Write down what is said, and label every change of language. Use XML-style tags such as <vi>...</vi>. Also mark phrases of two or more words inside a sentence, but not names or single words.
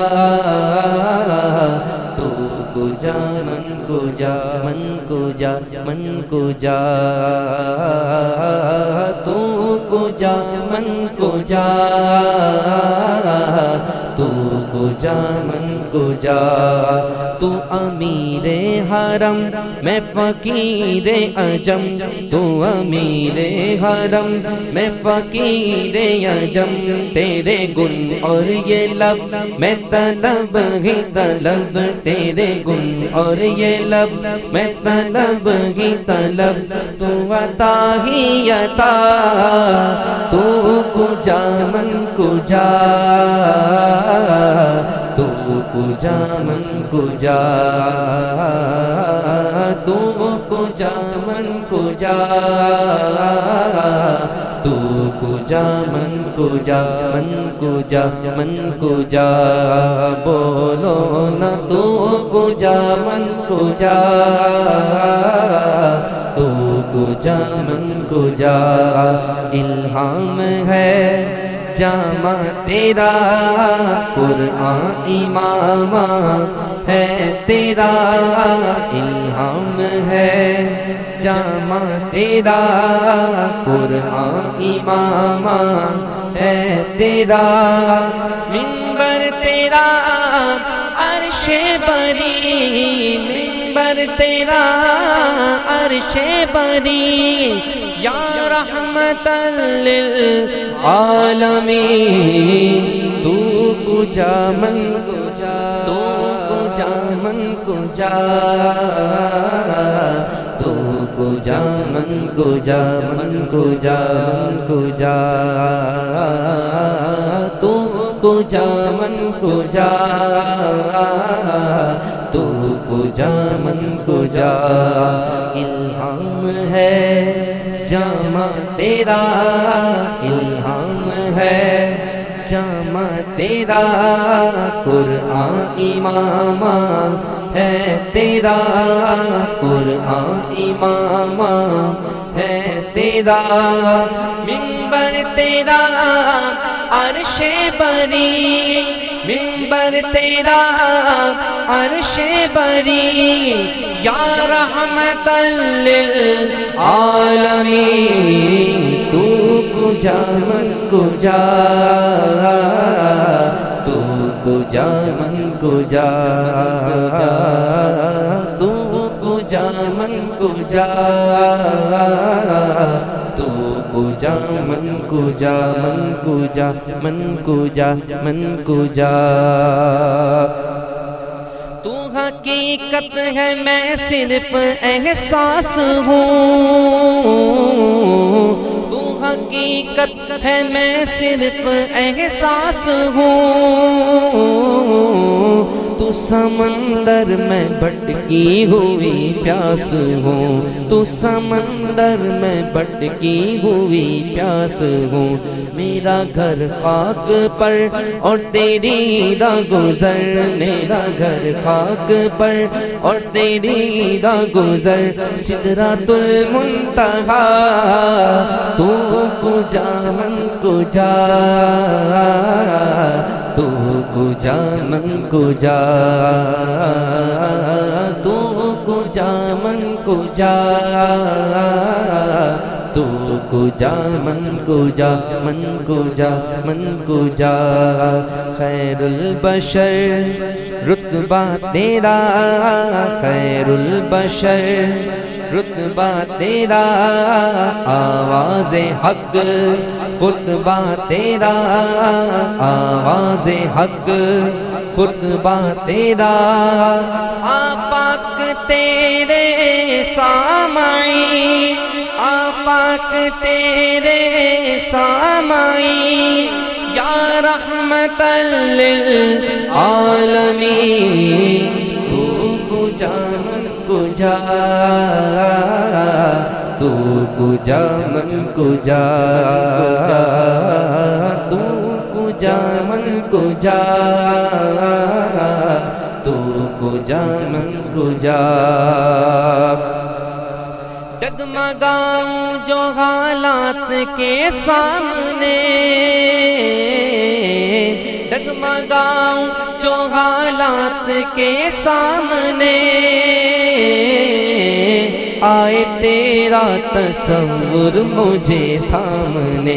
<fa>تو کجا من کجا من کجا من کجا تو کجا من کجا تو کجا من کجا تو</fa> <ur>امیر حرم میں فقیر عجم تو امیر حرم میں فقیر عجم تیرے گن اور یہ لب میں طلب ہی طلب تیرے گن اور یہ لب میں طلب ہی طلب تو عطا ہی عطا</ur> <fa>تو کجا من کجا تو کجا من کجا تو کجا من کجا تو کجا من کجا من کجا من کجا</fa> <ur>بولو نا</ur> <fa>تو کجا من کجا تو کجا من کجا</fa> <ur>الہام ہے جامع تیرا قرآن امام ہے تیرا الہام ہے جامع تیرا قرآن امام ہے تیرا منبر تیرا عرش بری منبر تیرا عرش بری</ur> <ar>یا رحمت</ar> <fa>للعالمین تو کجا من کجا تو کجا من کجا تو کجا من کجا من کجا من کجا تو کجا من کجا تو کجا من کجا</fa> <ur>الہام ہے جامع تیرا الہام ہے جامع تیرا قرآن امام ہے تیرا قرآن امام ہے تیرا منبر تیرا عرش بری منبر تیرا عرش بری</ur> <ar>یا رحمت</ar> <fa>للعالمین تو کجا من کجا تو کجا من کجا تو کجا من کجا تو کجا من کجا من کجا من کجا من کجا</fa> <ur>تو حقیقت ہے میں صرف احساس ہوں تو حقیقت ہے میں صرف احساس ہوں تو سمندر میں بھٹکی ہوئی پیاس ہوں تو سمندر میں بھٹکی ہوئی پیاس ہوں میرا گھر خاک پر اور تیری راہ گزر میرا گھر خاک پر اور تیری راہ گزر سدرۃ المنتہا</ur> <fa>تو کجا من کجا تو کجا من کجا تو کجا من کجا تو کجا من کجا من کجا من کجا خیر</fa> <ur>البشر رتبہ تیرا خیر البشر رتبہ تیرا آواز حق خطبہ تیرا آواز حق خطبہ تیرا آپاک تیرے سامعین آپاک تیرے سامعین</ur> <ar>یا رحمت للعالمین</ar> <fa>جا تو کجا من کجا تو کجا من کجا تو کجا من کجا</fa> <ur>ڈگمگاؤں جو حالات کے سامنے ڈگمگاؤں جو حالات کے سامنے آئے تیرا تصور مجھے تھامنے</ur>